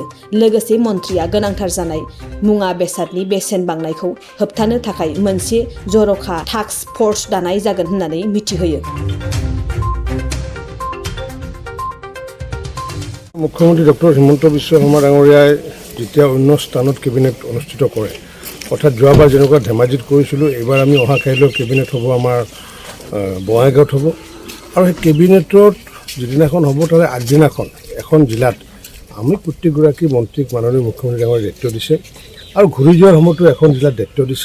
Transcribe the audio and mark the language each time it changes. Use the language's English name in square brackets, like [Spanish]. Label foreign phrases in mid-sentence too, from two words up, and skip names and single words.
[Bodo] लोगोसे मन्थ्रिया गोनांथार जानाय मुवा बेसादनि बेसेन बांनायखौ होबथानो थाखाय मोनसे जर'खा टास्क फर्स दानाय जागोन होननानै मिथिहोयो। [Assamese] मुख्यमंत्री डॉक्टर हिमंत बिश्व शर्मा डांगरियाय যেতিয়া অন্য স্থানত কেবিনেট অনুষ্ঠিত কৰে, অৰ্থাৎ যোৱাবাৰ যেনেকুৱা ধেমাজিত কৰিছিলোঁ, এইবাৰ আমি অহা কাইলৈ কেবিনেট হ'ব আমাৰ বঙাইগাঁৱত হ'ব। আৰু সেই কেবিনেটত যিদিনাখন হ'ব তাৰে আগদিনাখন এখন জিলাত আমি প্ৰত্যেকগৰাকী মন্ত্ৰীক মাননীয় মুখ্যমন্ত্ৰী ডাঙৰীয়াই দায়িত্ব দিছে আৰু ঘূৰি যোৱাৰ সময়তো এখন জিলাত দায়িত্ব দিছে।